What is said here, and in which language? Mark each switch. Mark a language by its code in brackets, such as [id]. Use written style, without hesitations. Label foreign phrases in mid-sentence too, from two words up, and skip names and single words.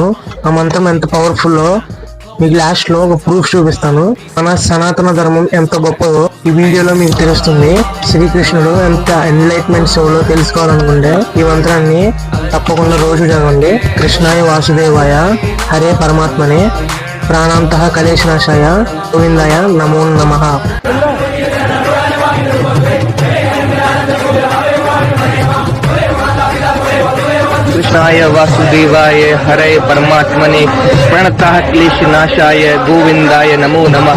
[te] ఆ మంత్రం ఎంత పవర్ఫుల్ మీకు లాస్ట్ లో ఒక ప్రూఫ్ చూపిస్తాను. మన సనాతన ధర్మం ఎంత గొప్పదో ఈ వీడియోలో మీకు తెలుస్తుంది. శ్రీకృష్ణుడు ఎంత ఎన్లైట్మెంట్ సోలో తెలుసుకోవాలనుకుంటే ఈ మంత్రాన్ని తప్పకుండా రోజు చదవండి. [sa] కృష్ణాయ వాసుదేవాయ హరే పరమాత్మనే ప్రాణాంతః కలేశనాశాయ గోవిందాయ నమో నమః. कृष्णाय वासुदेवाय हरे परमात्मने प्रणतः क्लेशनाशाय गोविंदाय नमो नमः.